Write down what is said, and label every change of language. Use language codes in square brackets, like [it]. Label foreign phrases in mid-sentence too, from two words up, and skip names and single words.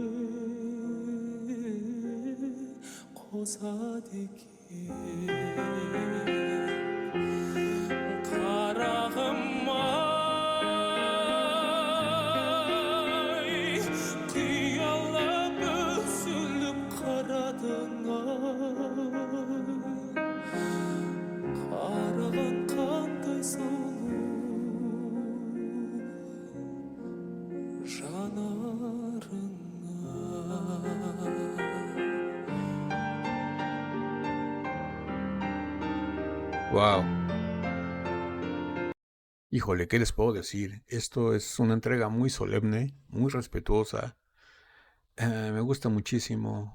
[kk] қосады екен қарағым-ай қиялап үзіліп қарадың-ай қараған қандай сұлу жанарыңа. Wow. [es] Híjole, ¿qué les puedo decir? Esto es una entrega muy solemne, muy respetuosa. Me gusta muchísimo.